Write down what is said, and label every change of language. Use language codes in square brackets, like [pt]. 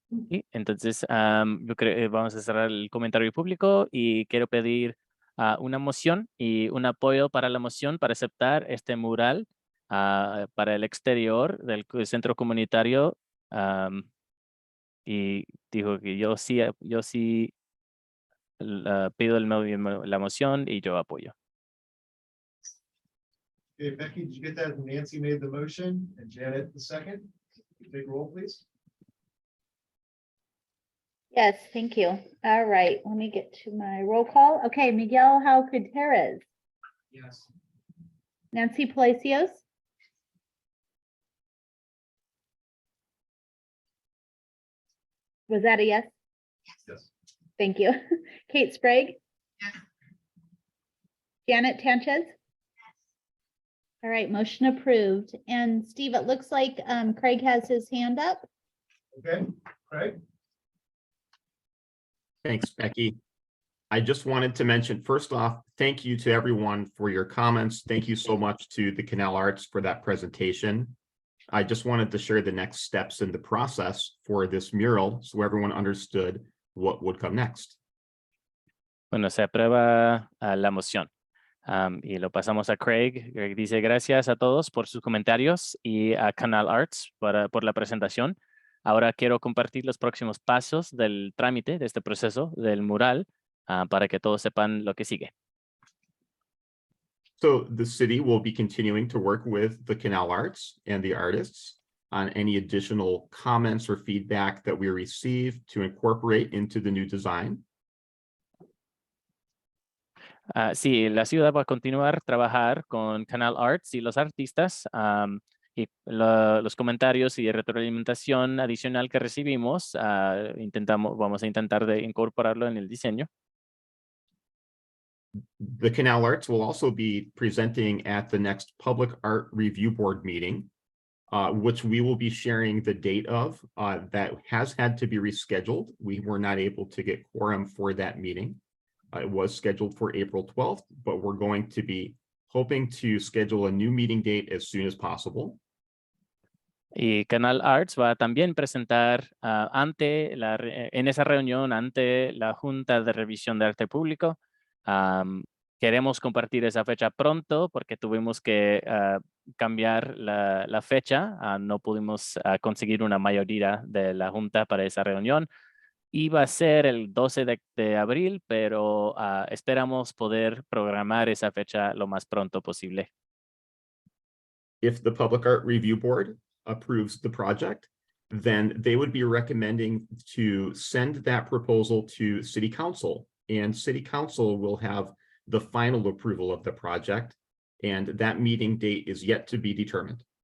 [es] Sí, entonces, yo creo que vamos a cerrar el comentario público y quiero pedir una moción y un apoyo para la moción para aceptar este mural para el exterior del centro comunitario. Y dijo que yo sí pido la moción y yo apoyo. [en] Okay, Becky, did you get that? Nancy made the motion and Janet the second. Take roll, please. Yes, thank you. All right, let me get to my roll call. Okay, Miguel Gutierrez, Yes. Nancy Palacios, was that a yes? Yes. Thank you. Kate Sprague? Yes. Janet Sanchez? All right, motion approved. And Steve, it looks like Craig has his hand up. Okay, Craig? Thanks, Becky. I just wanted to mention, first off, thank you to everyone for your comments. Thank you so much to the Canal Arts for that presentation. I just wanted to share the next steps in the process for this mural so everyone understood what would come next. [es] Bueno, se aprueba la moción. Y lo pasamos a Craig. Craig dice gracias a todos por sus comentarios y a Canal Arts por la presentación. Ahora quiero compartir los próximos pasos del trámite de este proceso del mural para que todos sepan lo que sigue. [en] So the city will be continuing to work with the Canal Arts and the artists on any additional comments or feedback that we receive to incorporate into the new design. [es] Sí, la ciudad va a continuar a trabajar con Canal Arts y los artistas. Y los comentarios y retroalimentación adicional que recibimos, vamos a intentar de incorporarlo en el diseño. [en] The Canal Arts will also be presenting at the next Public Art Review Board meeting, which we will be sharing the date of. That has had to be rescheduled. We were not able to get quorum for that meeting. It was scheduled for April 12th, but we're going to be hoping to schedule a new meeting date as soon as possible. [es] Y Canal Arts va a también presentar en esa reunión ante la Junta de Revisión de Arte Público. Queremos compartir esa fecha pronto porque tuvimos que cambiar la fecha. No pudimos conseguir una mayoría de la Junta para esa reunión. Iba a ser el 12 de abril, pero esperamos poder programar esa fecha lo más pronto posible. [en] If the Public Art Review Board approves the project, then they would be recommending to send that proposal to City Council, and City Council will have the final approval of the project, and that meeting date is yet to be determined.